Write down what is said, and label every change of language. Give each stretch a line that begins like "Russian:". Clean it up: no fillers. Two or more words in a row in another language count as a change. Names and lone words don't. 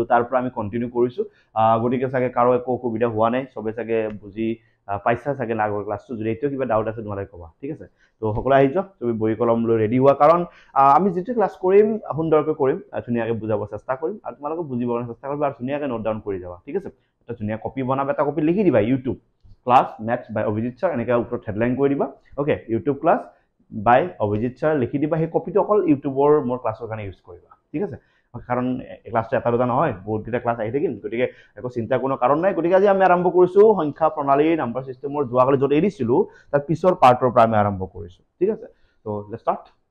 Assamese: তাৰ পৰা আমি কন্টিনিউ কৰিছো গটিকে সাগে কাৰো একো অসুবিধা হোৱা নাই সবে সাগে বুজি পাইছা সাগে আগৰ ক্লাসটো যদি এটো কিবা ডাউট আছে তোমালোকে কবা ঠিক আছে তো সকলো আহি যাওক তুমি বহি কলম লৈ ৰেডি হোৱা কাৰণ আমি যেটো ক্লাস কৰিম সুন্দৰকৈ কৰিম ধুনিয়াকৈ বুজাব চেষ্টা কৰিম আৰু তোমালোকে বুজিবলৈ চেষ্টা কৰিবা আৰু ধুনিয়াকৈ
English: note down
Assamese: কৰি যাবা ঠিক আছে এটা ধুনিয়া কপি বনাবা এটা কপি লিখি দিবা
English: YouTube class maths by Abhijit sir
Assamese: এনেকা উপৰ হেডলাইন কৰি দিবা ওকে
English: YouTube class by Abhijit sir
Assamese: লিখি দিবা হে কপিটো অকল YouTubeৰ মোৰ ক্লাছৰ কাৰণে ইউজ কৰিবা ঠিক আছে কাৰণ ক্লাছটো এটা দুটা নহয় বহুত কিটা ক্লাছ আহি থাকিল গটিকে একো চিন্তা কোনো কাৰণ নাই গটিকে আজি আমি আৰম্ভ কৰিছো সংখ্যা প্ৰণালী
English: number system
Assamese: যোৱাকালি যত এৰিছিলো তাৰ পিছৰ পাৰ্টৰ পৰা আমি আৰম্ভ কৰিছো ঠিক আছে তো
English: let's start